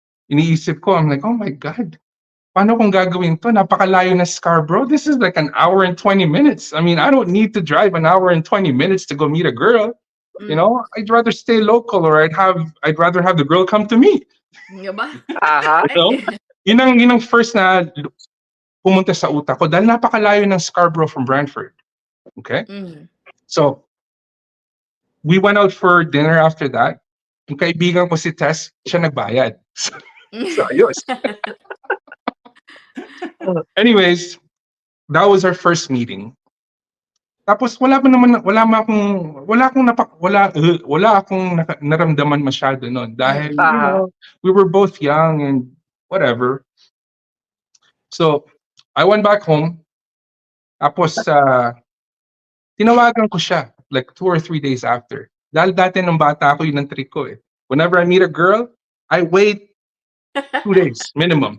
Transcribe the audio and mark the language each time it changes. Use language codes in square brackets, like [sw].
[tl] Iniisip ko, [en] I'm like, oh my God. [tl] Paano kung gagawin to? Napakalayo na Scarborough. [en] This is like an hour and 20 minutes. I mean, I don't need to drive an hour and 20 minutes to go meet a girl. I'd rather stay local or I'd rather have the girl come to me. [tl] Diba? Aha. Yun ang first na pumunta sa utak ko dahil napakalayo ng Scarborough from Brantford. [en] Okay? So, we went out for dinner after that. [tl] Yung kaibigan ko si Tess, siya nagbayad. So, ayos. [en] Anyways, that was our first meeting. [tl] Tapos wala akong naramdaman masyado noon dahil [en] we were both young and whatever. So, I went back home. [tl] Tapos tinawagan ko siya [en] like 2 or 3 days after. [tl] Dahil dati nung bata ako, yun ang trick ko eh. [en] Whenever I meet a girl, I wait 2 days minimum.